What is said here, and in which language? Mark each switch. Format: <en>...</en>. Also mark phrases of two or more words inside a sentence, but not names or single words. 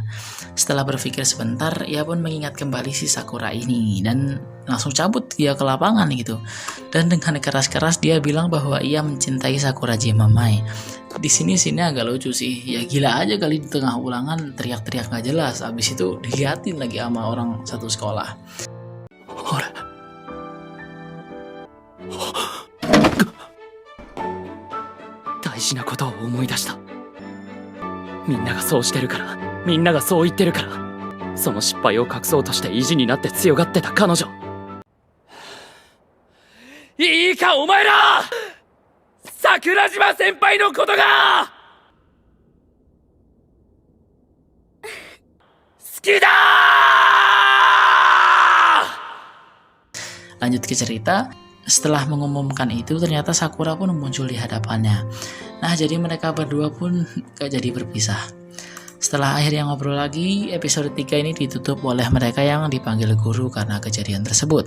<id>Setelah berpikir sebentar, ia pun mengingat kembali si Sakura ini dan langsung cabut dia ke lapangan gitu. Dan dengan keras-keras dia bilang bahwa ia mencintai Sakura Jimamai. Di sini agak lucu sih. Ya gila aja kali di tengah ulangan teriak-teriak gak jelas. Abis itu diliatin lagi sama orang satu sekolah. Ora.</id> <ja>大事なことを思い出した。みんながそうしてるから、みんながそう言ってるから、その失敗を隠そうとして意地になって強がってた彼女。いいかお前ら、桜島先輩のことが好きだ。</ja> <id>Lanjut ke cerita. Setelah mengumumkan itu, ternyata Sakura pun muncul di hadapannya. Nah, jadi mereka berdua pun gak jadi berpisah. Setelah akhirnya ngobrol lagi, episode 3 ini ditutup oleh mereka yang dipanggil guru karena kejadian tersebut.</id>